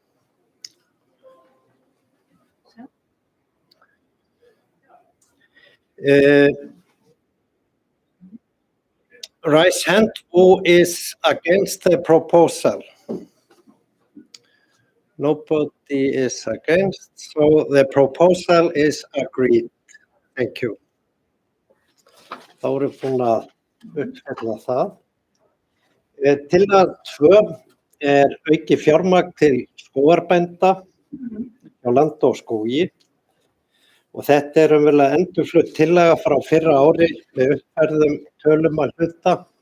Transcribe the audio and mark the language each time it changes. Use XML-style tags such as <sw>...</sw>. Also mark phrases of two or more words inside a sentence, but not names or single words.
<en>Raise hand who is against the proposal. Nobody is against, so the proposal is agreed. Thank you.</en> <is>Þá erum við búin að uppfella það. Tillaga 2 er auki fjármagn til skógarbænda hjá Landi og skógi og þetta er umverulega endurflutt tillaga frá fyrra ári með uppfærðum tölum að hluta.</is>